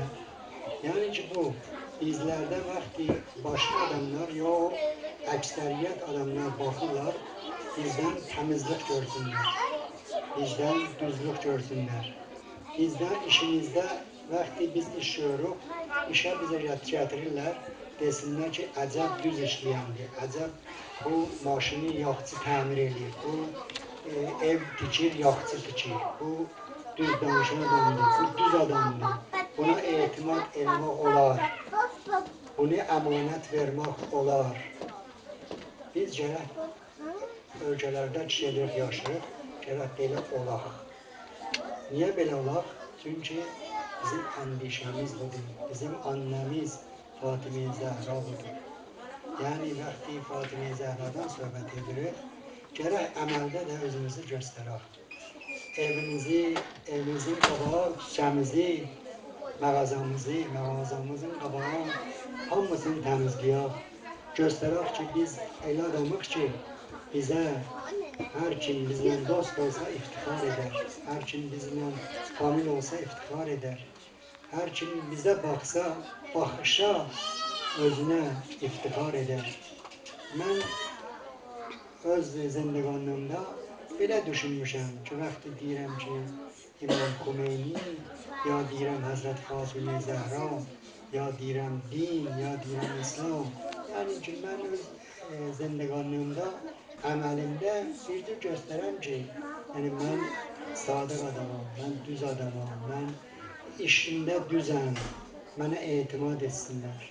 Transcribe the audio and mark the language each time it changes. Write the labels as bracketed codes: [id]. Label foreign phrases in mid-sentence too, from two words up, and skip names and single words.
[az] Yani ki bu bizlerde vakti başka adamlar ya ekseriyyət adamlar bakırlar, bizden temizlik görsünler, bizden düzlük görsünler. Bizden işimizde vakti biz işiyoruz, işe bize getirirler, desinler ki acab düz işleyendi, acab bu maşını yaxçı təmir edir, bu ev tikir, yaxçı tikir, bu düz danışan adamdır, bu düz adamdır, buna etimat etmək olar, bunu emanet vermek olar. Biz gerek ölkələrdə kişilik yaşayırıq, gerek belə olaq. Niye belə olaq? Çünkü bizim endişemiz budur, bizim annemiz Fatime Zehra budur. Yani vakti Fatime Zehra'dan söhbət edirik, gerek əməldə də özümüzü göstərək. Evimizin qabağı, küçəmizi, mağazamızın qabağı hamısını təmizləyək. Göstərək ki, biz elə adamıq ki, bizə her kim bizden dost olsa iftihar eder. Her kim bizden famil olsa iftihar eder. Her kim bize baksa, bakışa özüne iftihar eder. Ben öz zindeganlığımda belə düşünmüşəm ki, vakti deyirəm ki, İmam Xomeyni, ya deyirəm Hazret Fatime Zehra, ya deyirəm din, ya deyirəm İslam. Yani ki, ben öz zindeganlığımda əməlimdə bir göstərəm ki, yəni mən sadıq adamam, mən düz adamam, mən işimdə düzəm, mənə etimad etsinlər.